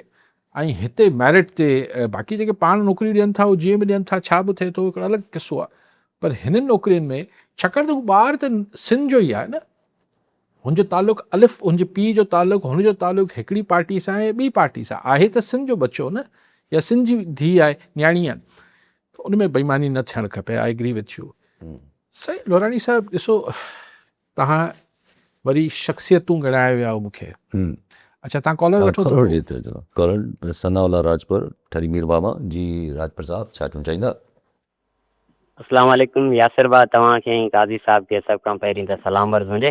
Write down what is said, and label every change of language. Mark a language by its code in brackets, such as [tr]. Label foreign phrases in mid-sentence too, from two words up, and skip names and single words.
[sd] ऐं हिते मेरिट ते बाक़ी जेके पाण नौकरियूं ॾियनि था उहे जीअं बि ॾियनि था, छा बि थिए थो हिकिड़ो अलॻि किस्सो आहे, पर हिननि नौकरियुनि में छाकाणि त हू ॿार त सिंध जो ई आहे न, हुनजो तालुक़ु अलिफ़ हुनजे पीउ जो तालुक़ु, हुनजो तालुक़ु हिकिड़ी पार्टी सां ऐं ॿी पार्टी सां आहे, त सिंध जो बचो न, या सिंध जी धीउ आहे, न्याणी आहे, त उन में बेईमानी न थियणु खपे। [en] I agree with you. [sd] सही लोराणी साहिबु, ॾिसो तव्हां वरी शख़्सियतूं ॻणाए विया मूंखे। अच्छा, तव्हां कॉलर वठो था। कॉलर सनाउल्ला राजपुर ठरी मीर बाबा जी। राजपुर साहब छा चवणु चाहींदा? [ar] السلام عليكم [sd] यासिर भाउ, तव्हांखे ऐं काज़ी साहिब खे सभ खां पहिरीं त सलाम अर्ज़ु हुजे।